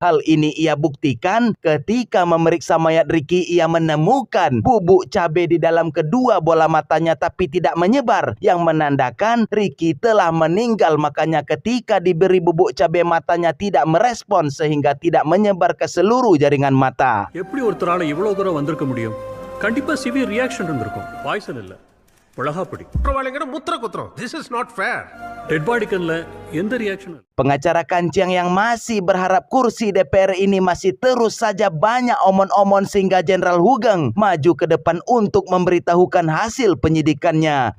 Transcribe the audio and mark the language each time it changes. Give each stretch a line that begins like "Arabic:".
Indonesian: Hal ini ia buktikan ketika memeriksa mayat Ricky, ia menemukan bubuk cabai di dalam kedua bola matanya tapi tidak menyebar, yang menandakan Ricky telah meninggal. Makanya ketika diberi bubuk cabai matanya tidak merespon sehingga tidak menyebar ke seluruh jaringan mata.
Tamil: எப்படி ஒருத்தரால இவ்வளவு தூரம் வந்திருக்க முடியும்? கண்டிப்பா severe reaction இருந்திருக்கும். Poison இல்ல. பழகாப்படி. குற்றவாளிங்கிற முத்திர குற்றம்.
English: This is not fair.
Tamil: Dead body கன்ல எந்த reaction
Indonesian: Pengacara Kancing yang masih berharap kursi DPR ini masih terus saja banyak omon-omon sehingga Jenderal Hugeng maju ke depan untuk memberitahukan hasil penyidikannya.